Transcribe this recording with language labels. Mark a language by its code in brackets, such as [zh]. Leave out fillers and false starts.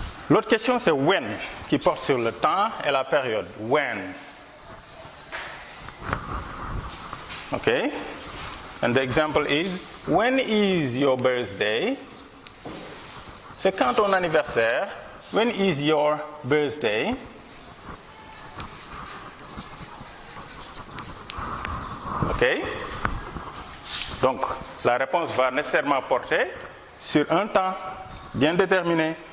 [fr] L'autre question c'est when, qui porte sur le temps et la période. [en] When. Okay? And the example is, when is your birthday? [fr] C'est quand ton anniversaire? [en] When is your birthday? [fr] OK? Donc, la réponse va nécessairement porter sur un temps bien déterminé.